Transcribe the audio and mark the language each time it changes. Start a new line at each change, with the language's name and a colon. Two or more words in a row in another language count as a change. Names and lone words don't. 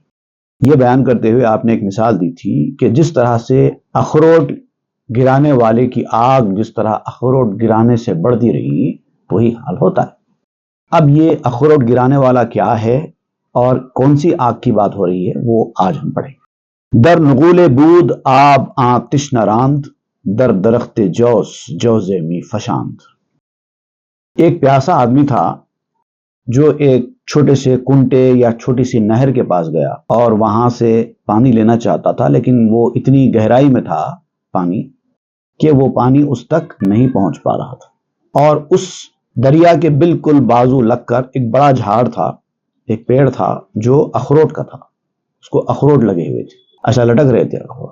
Urdu: یہ بیان کرتے ہوئے آپ نے ایک مثال دی تھی کہ جس طرح سے اخروٹ گرانے والے کی آگ جس طرح اخروٹ گرانے سے بڑھتی رہی وہی حال ہوتا ہے۔ اب یہ اخروٹ گرانے والا کیا ہے اور کون سی آگ کی بات ہو رہی ہے وہ آج ہم پڑھیں۔
Persian: در نغول بود آب آتش نراند، در درخت جوز جوز می فشاند۔
Urdu: ایک پیاسا آدمی تھا جو ایک چھوٹے سے کنٹے یا چھوٹی سی نہر کے پاس گیا اور وہاں سے پانی لینا چاہتا تھا، لیکن وہ اتنی گہرائی میں تھا پانی کہ وہ پانی اس تک نہیں پہنچ پا رہا تھا، اور اس دریا کے بالکل بازو لگ کر ایک بڑا جھاڑ تھا، ایک پیڑ تھا جو اخروٹ کا تھا، اس کو اخروٹ لگے ہوئے تھے، ایسا لٹک رہے تھے اخروٹ۔